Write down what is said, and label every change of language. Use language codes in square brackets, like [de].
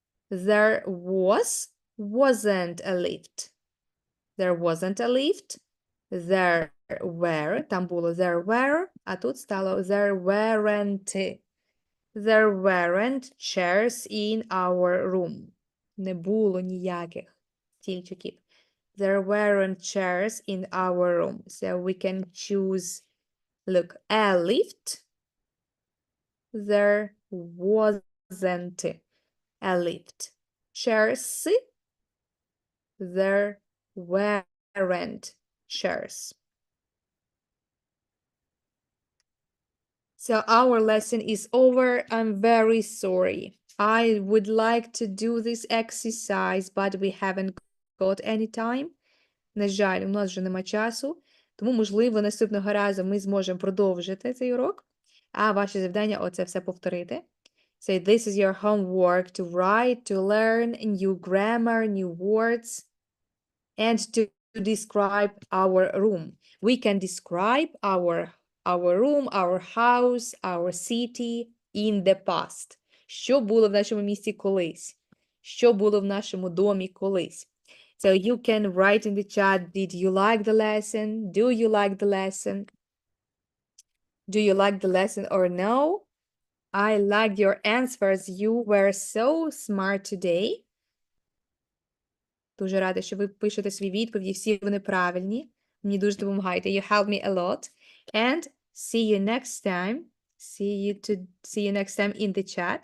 [en] There was, wasn't a lift. There wasn't a lift. There were, [uk] там було [en] there were, [uk] а тут стало [en] there weren't. There weren't chairs in our room. [uk] Не було ніяких стільчиків. [en] There weren't chairs in our room. So we can choose, look, a lift. There wasn't a lift. Chairs. There weren't chairs. So our lesson is over. I'm very sorry. I would like to do this exercise, but we haven't got any time. [uk] На жаль, у нас вже нема часу, тому, можливо, наступного разу ми зможемо продовжити цей урок, а ваше завдання оце все повторити. [en] So this is your homework to write, to learn new grammar, new words, and to describe our room. We can describe our room, our house, our city in the past. [uk] Що було в нашому місті колись? Що було в нашому домі колись? [en] So you can write in the chat, did you like the lesson? Do you like the lesson? Do you like the lesson or no? I liked your answers. You were so smart today. [uk] Дуже рада, що ви пишете свої відповіді, всі вони правильні. Мені дуже допомагаєте. [en] You help me a lot. And see you next time. See you next time in the chat.